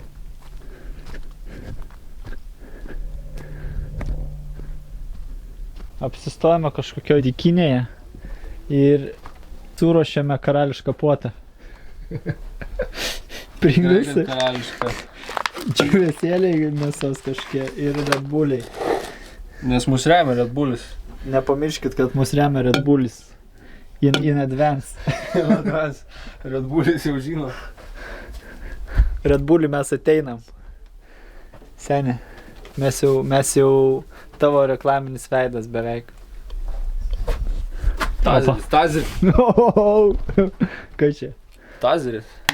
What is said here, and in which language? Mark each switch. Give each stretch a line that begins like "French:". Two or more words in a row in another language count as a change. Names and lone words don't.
Lithuanian: Apsistojame kažkokio dykinėje ir suruošėme karališką puotą. Pringusai. Karališka. Čiuvėsėliai mėsos kažkie ir Red Bulliai. Nes mus remia Red Bullis. Nepamirškit, kad mus remia Red Bullis.
English: In advance.
Lithuanian: Red Bullis jau žino. Red Bullį mes ateinam. Seni, mes jau tavo reklaminis veidas beveik. Tazeris. Ką čia? Tazeris.